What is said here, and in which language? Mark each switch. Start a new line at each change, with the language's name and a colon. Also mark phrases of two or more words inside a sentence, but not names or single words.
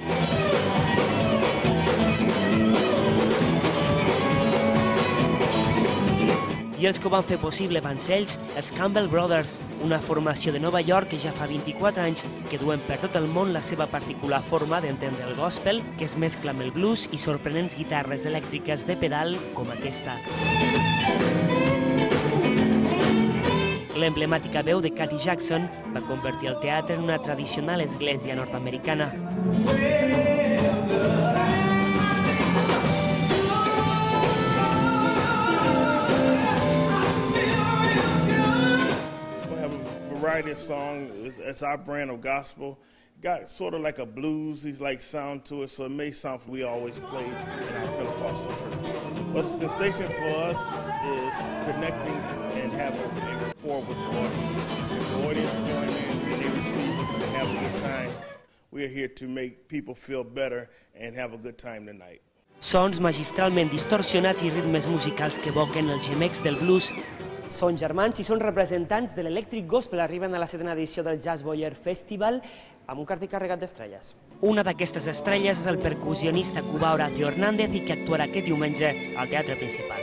Catalan: I els que ho van fer possible van ser ells, els Campbell Brothers, una formació de Nova York que ja fa 24 anys que duen per tot el món la seva particular forma d'entendre el gospel, que es mescla amb el blues i sorprenents guitarres elèctriques de pedal com aquesta. L'emblemàtica veu de Katy Jackson va convertir el teatre en una tradicional església nord-americana.
English: Variety of song, it's our brand of gospel. Got sort of like a bluesy like sound to it, so it may sound like we always played in our Pentecostal church. But the sensation for us is connecting and having a rapport with the audience. The audience join in and they receive us and have a good time. We are here to make people feel better and have a good time tonight.
Catalan: Sons magistralment distorsionats i ritmes musicals que evoquen els gemecs del blues. Són germans i són representants de l'Electric Gospel. Arriben a la 7ª edició del Jazz Boyer Festival amb un cartell carregat d'estrelles. Una d'aquestes estrelles és el percussionista cubà Horacio Hernández i que actuarà aquest diumenge al Teatre Principal.